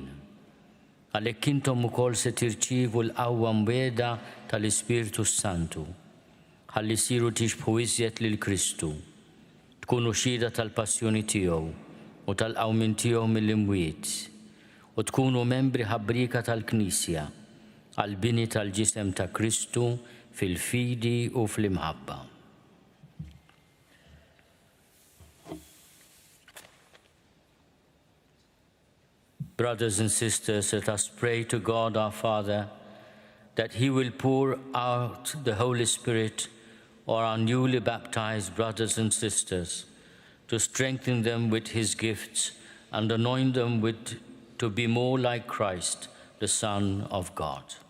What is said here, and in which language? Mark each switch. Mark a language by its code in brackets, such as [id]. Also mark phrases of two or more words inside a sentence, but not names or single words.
[mt] Għalhekk intom ukoll se tirċievu l-qawwa mwiegħda tal-Ispirtu Santu ħalli siru tixbħu iżjed lil Kristu, tkunu xhieda tal-passjoni tiegħu u tal-qawmin tiegħu mill-imwiet u tkunu membri ħabbrika tal-Knisja għall-bini tal-ġisem ta' Kristu fil-fidi u fl-imħabba. [en] Brothers and sisters, let us pray to God our Father that he will pour out the Holy Spirit on our newly baptized brothers and sisters to strengthen them with his gifts and anoint them to be more like Christ, the Son of God.